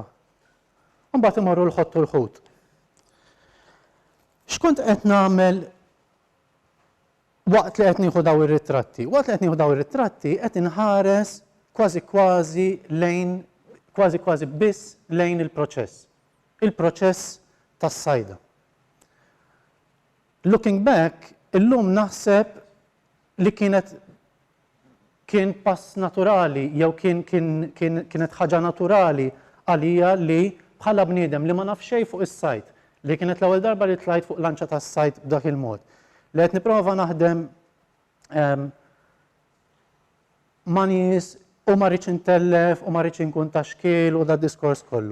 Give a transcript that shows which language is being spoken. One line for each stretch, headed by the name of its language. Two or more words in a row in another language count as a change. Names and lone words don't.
Maltese: Mbagħad imorru l-ħottu l-ħut. X'kont qed nagħmel waqt li qed nieħu daw ir-ritratti? Waqt li qed nieħu daw ir-ritratti qed inħares kważi biss lejn il-proċess. Il-proċess tas-sajda.
English: Looking back,
Maltese: illum naħseb li kien pass naturali jew kienet ħaġa naturali għalija li bħala bniedem li ma naf xejn fuq is-sajt, li kienet l-ewwel darba li tlajt fuq lanċa tas-sajt b'dak il-mod. Li qed nipprova naħdem ma' nies u ma rridx intellef u ma rridx inkun ta' xkiel u da' diskors kollu.